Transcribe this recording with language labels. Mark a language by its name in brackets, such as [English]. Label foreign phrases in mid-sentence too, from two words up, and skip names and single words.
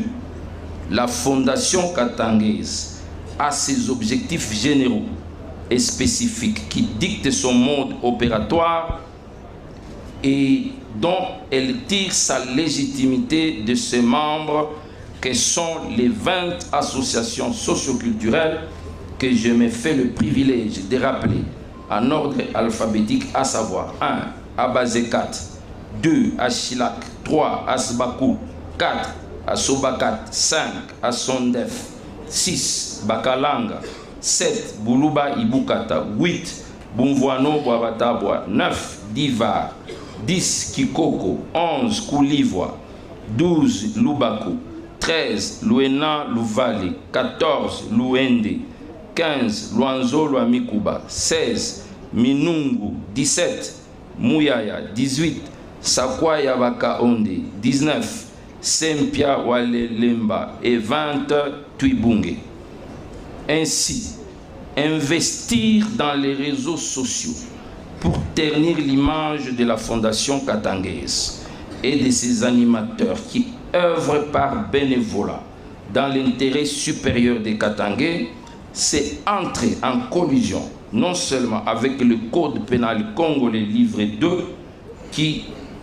[French] La Fondation katangaise a ses objectifs généraux et spécifiques qui dictent son mode opératoire et dont elle tire sa légitimité de ses membres que sont les 20 associations socioculturelles que je me fais le privilège de rappeler en ordre alphabétique, à savoir 1. Abazekat, 2. Achilak, 3. Asbakou, 4. Asobakat, 5. Asondef, 6. Bakalanga, 7. Buluba Ibukata, 8. Bumvuano Boabatabwa, 9. Divar, 10. Kikoko, 11. Koulivwa, 12. Lubaku, 13 Luena Luvale, 14 Luende, 15 Luanzo Luamikuba, 16 Minungu, 17 Muyaya, 18 Sakwaya Bakaonde, 19 Sempia Walelemba et 20 Tuibunge. Ainsi, investir dans les réseaux sociaux pour ternir l'image de la Fondation Katanguese et de ses animateurs qui œuvrent par bénévolat dans l'intérêt supérieur des Katangais, c'est entrer en collision non seulement avec le Code pénal congolais livre 2 qui